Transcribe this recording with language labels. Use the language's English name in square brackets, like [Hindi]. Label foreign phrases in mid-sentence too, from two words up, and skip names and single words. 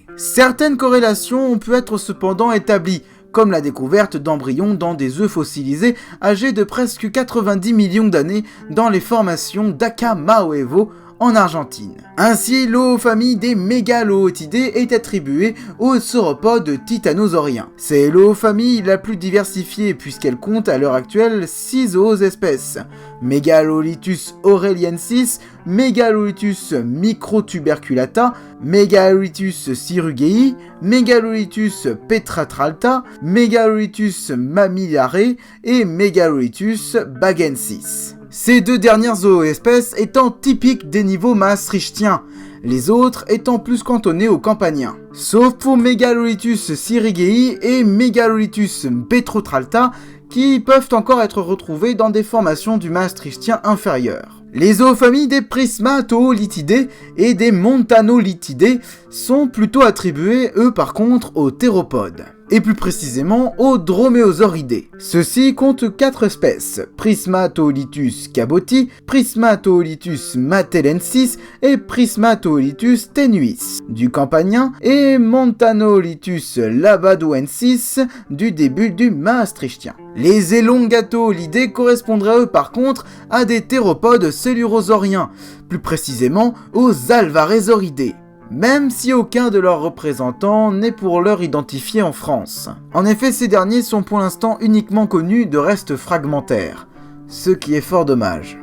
[French] Certaines corrélations ont pu être cependant établies, comme la découverte d'embryons dans des œufs fossilisés âgés de presque 90 millions d'années dans les formations d'Aka Maoevo en Argentine. Ainsi, l'oofamille des Mégaloothidés est attribuée aux sauropodes titanosauriens. C'est l'oofamille la plus diversifiée puisqu'elle compte à l'heure actuelle 6 zoos-espèces. Megalolithus aureliensis, Megalolithus microtuberculata, Megalolithus cirugei, Megalolithus petratralta, Megalolithus mammillare et Megalolithus bagensis. Ces 2 dernières zooespèces étant typiques des niveaux maastrichtiens, les autres étant plus cantonnés aux campaniens. Sauf pour Megalolithus sirigei et Megalolithus petrotralta qui peuvent encore être retrouvés dans des formations du maastrichtien inférieur. Les zoofamilles des Prismatolithidés et des Montanolithidés sont plutôt attribuées, eux par contre, aux théropodes, et plus précisément aux droméosauridés. Ceux-ci comptent 4 espèces, Prismatolithus caboti, Prismatolithus matellensis et Prismatolithus tenuis, du campanien, et Montanolithus labadoensis du début du maastrichtien. Les élongatolidés correspondraient eux par contre à des théropodes cellurosauriens, plus précisément aux alvarésauridés, même si aucun de leurs représentants n'est pour l'heure identifié en France. En effet, ces derniers sont pour l'instant uniquement connus de restes fragmentaires, ce qui est fort dommage.